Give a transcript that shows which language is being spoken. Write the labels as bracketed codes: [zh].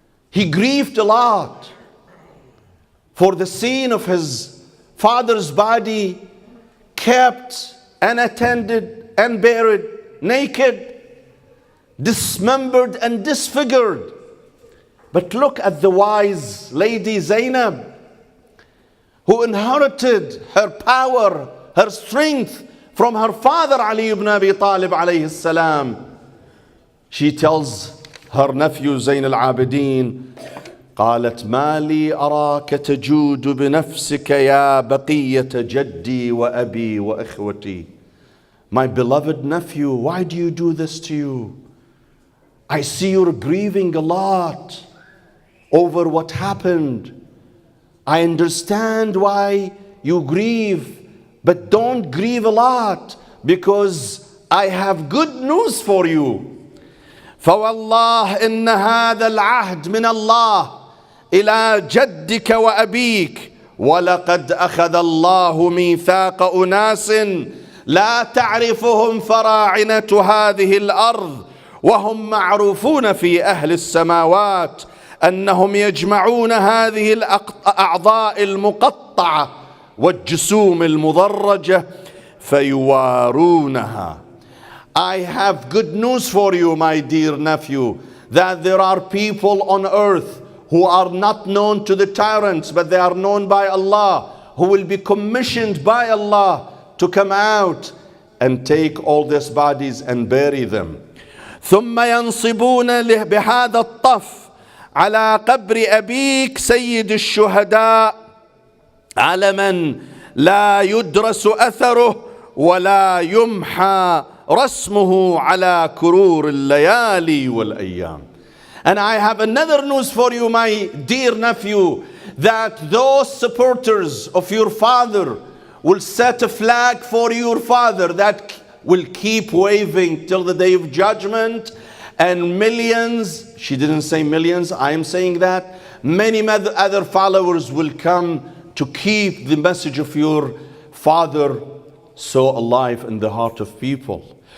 [en] He grieved a lot for the scene of his father's body kept unattended and buried, naked, dismembered and disfigured. But look at the wise lady Zainab, who inherited her power, her strength from her father Ali ibn Abi Talib alayhi salam. She tells her nephew Zain al-Abidin, [ar] قالت ما لي أراك تجود بنفسك يا بقية جدي وأبي وإخوتي. [en] My beloved nephew, why do you do this to you? I see you're grieving a lot over what happened. I understand why you grieve, but don't grieve a lot, because I have good news for you. [ar] فوالله إن هذا العهد من الله إلى جدك وأبيك ولقد أخذ الله ميثاق أناس لا تعرفهم فراعنة هذه الأرض وهم معروفون في أهل السماوات أنهم يجمعون هذه الأعضاء المقطعة والجسوم المضرجة فيوارونها. [en] I have good news for you, my dear nephew, that there are people on earth who are not known to the tyrants, but they are known by Allah, who will be commissioned by Allah to come out and take all these bodies and bury them. [ar] ثم ينصبون بهذا الطف على قبر أبيك سيد الشهداء علما لا يدرس أثره ولا يمحى رسمه على كرور الليالي والأيام. [en] And I have another news for you, my dear nephew, that those supporters of your father will set a flag for your father that will keep waving till the day of judgment, and millions, she didn't say millions, I am saying that, many other followers will come to keep the message of your father so alive in the heart of people.